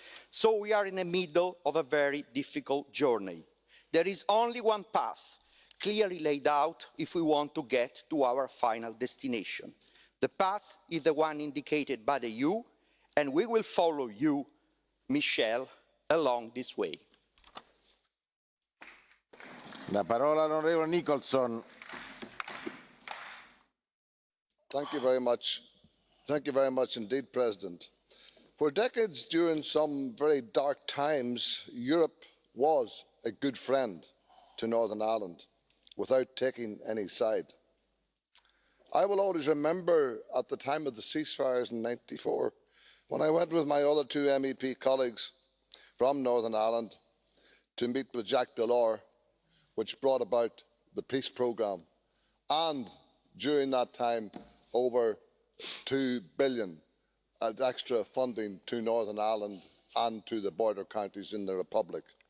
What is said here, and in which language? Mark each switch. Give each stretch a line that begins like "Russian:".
English: So we are in the middle of a very difficult journey. There is only one path clearly laid out if we want to get to our final destination. The path is the one indicated by the EU, and we will follow you, Michel, along this way.
Italian: La parola all'onorevole Nicholson.
English: Thank you very much. Thank you very much indeed, President. For decades, during some very dark times, Europe was a good friend to Northern Ireland without taking any side. I will always remember at the time of the ceasefires in '94, when I went with my other two MEP colleagues from Northern Ireland to meet with Jacques Delors, which brought about the peace programme, and during that time over €2 billion extra funding to Northern Ireland and to the border counties in the Republic.